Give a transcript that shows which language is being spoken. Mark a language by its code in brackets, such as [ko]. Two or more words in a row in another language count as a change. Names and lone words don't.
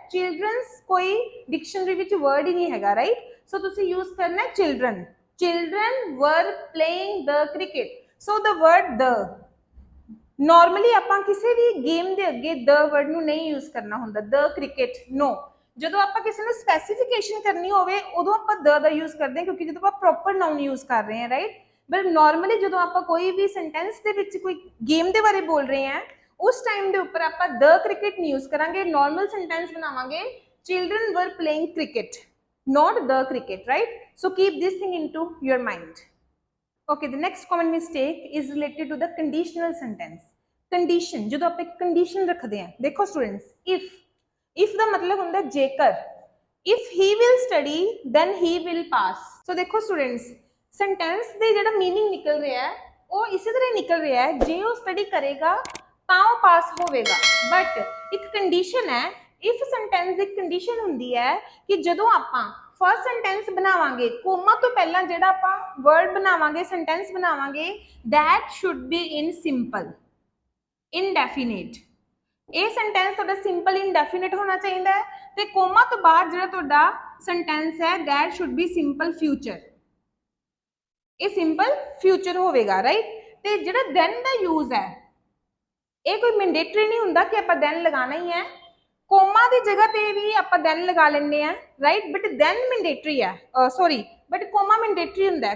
[pa] ਚਿਲਡ੍ਰਨਸ ਕੋਈ ਡਿਕਸ਼ਨਰੀ ਵਿੱਚ ਵਰਡ ਹੀ ਨਹੀਂ ਹੈਗਾ, ਰਾਈਟ। ਸੋ ਤੁਸੀਂ ਯੂਜ਼ ਕਰਨਾ ਹੈ ਚਿਲਡ੍ਰਨ। [en] children were playing the cricket. so the word the, [pa] ਨਾਰਮਲੀ ਆਪ ਕਿਸੀ ਭੀ ਗੇਮ ਕੇ ਅੱਗੇ [en] the word [pa] ਨੂੰ ਨਹੀਂ ਯੂਜ਼ ਕਰਨਾ ਹੁੰਦਾ, [en] the cricket no. [pa] ਜਦੋਂ ਆਪਾਂ ਕਿਸੇ ਨੂੰ ਸਪੈਸੀਫਿਕੇਸ਼ਨ ਕਰਨੀ ਹੋਵੇ ਉਦੋਂ ਆਪਾਂ ਦ ਦਾ ਯੂਜ਼ ਕਰਦੇ ਹਾਂ, ਕਿਉਂਕਿ ਜਦੋਂ ਆਪਾਂ [en] proper noun [pa] ਯੂਜ਼ ਕਰ ਰਹੇ ਹਾਂ, ਰਾਈਟ। ਬਟ ਨਾਰਮਲੀ ਜਦੋਂ ਆਪਾਂ ਕੋਈ ਵੀ ਸੈਂਟੈਂਸ ਦੇ ਵਿੱਚ ਕੋਈ ਗੇਮ ਦੇ ਬਾਰੇ ਬੋਲ ਰਹੇ ਹਾਂ ਉਸ ਟਾਈਮ ਦੇ ਉੱਪਰ ਆਪਾਂ [en] the cricket [pa] ਨਹੀਂ ਯੂਜ਼ ਕਰਾਂਗੇ, [en] normal sentence [pa] ਬਣਾਵਾਂਗੇ [en] children were playing cricket, not the cricket, right? So keep this thing into your mind. Okay, the next common mistake is related to the conditional sentence. Condition, [pa] ਜਦੋਂ ਆਪਾਂ ਇੱਕ condition ਰੱਖਦੇ ਹਾਂ, ਦੇਖੋ students, if ਦਾ ਮਤਲਬ ਹੁੰਦਾ ਜੇਕਰ, [en] if he will study then he will pass. [pa] So ਦੇਖੋ students, sentence ਦੇ ਜਿਹੜਾ meaning ਨਿਕਲ ਰਿਹਾ ਹੈ ਉਹ ਇਸੇ ਤਰ੍ਹਾਂ ਨਿਕਲ ਰਿਹਾ ਹੈ, ਜੇ ਉਹ ਸਟੱਡੀ ਕਰੇਗਾ ਤਾਂ ਉਹ ਪਾਸ ਹੋਵੇਗਾ। ਬਟ ਇੱਕ ਕੰਡੀਸ਼ਨ ਹੈ, [en] if sentence [pa] ਦੀ ਕੰਡੀਸ਼ਨ ਹੁੰਦੀ ਹੈ ਕਿ ਜਦੋਂ ਆਪਾਂ [en] first sentence [pa] ਬਣਾਵਾਂਗੇ ਕੋਮਾ ਤੋਂ ਪਹਿਲਾਂ ਜਿਹੜਾ ਆਪਾਂ ਵਰਡ ਬਣਾਵਾਂਗੇ, ਸੈਂਟੈਂਸ ਬਣਾਵਾਂਗੇ, [en] that should be in simple indefinite। [pa] ਇਹ ਸੈਂਟੈਂਸ ਤੁਹਾਡਾ [en] simple indefinite [pa] ਹੋਣਾ ਚਾਹੀਦਾ ਹੈ ਤੇ ਕੋਮਾ ਤੋਂ ਬਾਅਦ ਜਿਹੜਾ ਤੁਹਾਡਾ ਸੈਂਟੈਂਸ ਹੈ [en] that should be simple future, [pa] ਇਹ [en] simple future [pa] ਹੋਵੇਗਾ, ਰਾਈਟ। ਤੇ ਜਿਹੜਾ then ਦਾ ਯੂਜ਼ ਹੈ ਇਹ ਕੋਈ ਮੈਂਡੇਟਰੀ ਨਹੀਂ ਹੁੰਦਾ ਕਿ ਆਪਾਂ then ਲਗਾਣਾ ਹੀ ਹੈ, ਕੋਮਾ ਦੀ ਜਗ੍ਹਾ ਤੇ ਵੀ ਆਪਾਂ then ਲਗਾ ਲੈਂਦੇ ਆ, ਰਾਈਟ। ਬਟ then ਮੈਂਡੇਟਰੀ ਹੈ, ਸੌਰੀ, ਬਟ ਕੋਮਾ ਮੈਂਡੇਟਰੀ ਹੁੰਦਾ ਹੈ।